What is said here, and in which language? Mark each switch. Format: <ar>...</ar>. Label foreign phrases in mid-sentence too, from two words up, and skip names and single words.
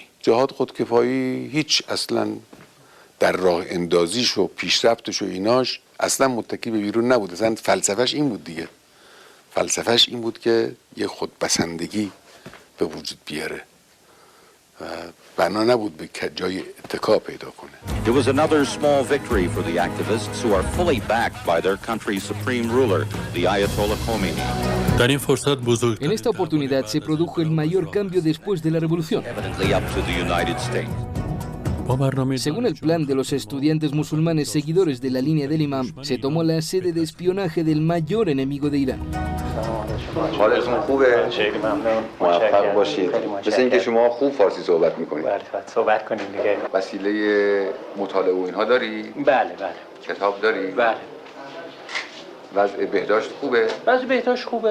<fa>جهاد خودکفایی هیچ اصلا در راه اندازیش و پیشرفتش و ایناش اصلا متکی به بیرون نبود. اصلا فلسفهش این بود دیگه. فلسفهش این بود که یه خودبسندگی به وجود بیاره و بنا نبود به جای اتکا پیدا کنه.</fa> <en>It was another small victory for the activists who are fully backed by their country's supreme ruler, the Ayatollah Khomeini.</en> <fa>در این فرصت بزرگ</fa> <es>En esta oportunidad se produjo el mayor cambio después de la revolución.</es> <en>Evidently up to the United States.</en> <es>Según el plan de los estudiantes musulmanes seguidores de la línea del imam, se tomó la sede de espionaje del mayor enemigo de Irán.</es> <fa>حالتون خوبه؟ خیلی ممنون. موفق باشید. مثل اینکه شما خوب فارسی صحبت میکنید. بله صحبت کنیم دیگه. وسیله مطالعه و اینها داری؟ بله. کتاب داری؟ بله. وضع بهداشت خوبه؟ وضع بهداشت خوبه.</fa>